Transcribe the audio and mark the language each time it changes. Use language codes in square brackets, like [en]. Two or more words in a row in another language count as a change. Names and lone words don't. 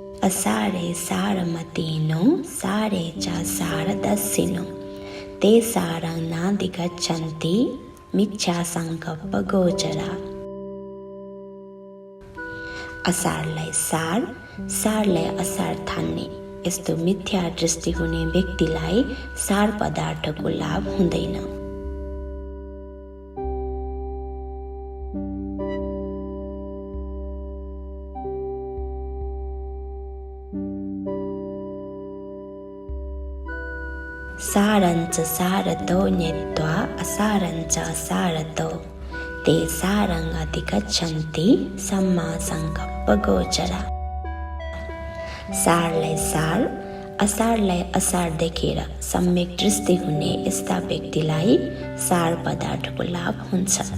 [pi] असारे सारमतीनो सारे च सारदस्सिनो ते सारं नाधिगच्छन्ति मिथ्यासङ्कल्प गोचरा। [ne] असारलाई सारलाई असार ठान्ने यस्तो मिथ्या दृष्टि हुने व्यक्तिलाई सार पदार्थको लाभ हुँदैन। [pi] सारञ्च सारतो नीत्वा असारञ्च असारतो ते सारं अधिगच्छन्ति सम्मा संकल्प गोचरा। [ne] सारलाई सार असारलाई असार देखेर सम्यक दृष्टि हुने यस्ता व्यक्तिलाई सार पदार्थको लाभ हुन्छ।